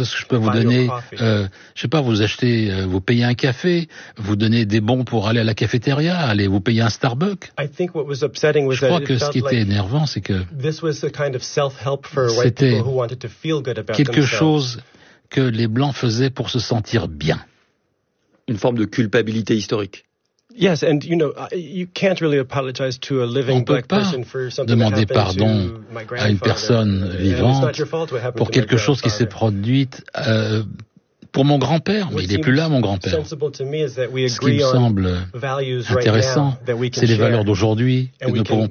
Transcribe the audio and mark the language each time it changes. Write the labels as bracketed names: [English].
[French] Est-ce que je peux vous donner, je sais pas, vous acheter, vous payer un café, vous donner des bons pour aller à la cafétéria, aller vous payer un Starbucks? Je crois que ce qui était énervant, c'est que c'était quelque chose que les blancs faisaient pour se sentir bien. Une forme de culpabilité historique. [English] Yes, and you know, you can't really apologize to a living black person for something that happened to my grandfather. [French] À une personne vivante pour quelque chose qui s'est produit pour mon grand-père, mais il n'est plus là, mon grand-père. Ce qui me semble intéressant, c'est les valeurs d'aujourd'hui que nous pouvons partager.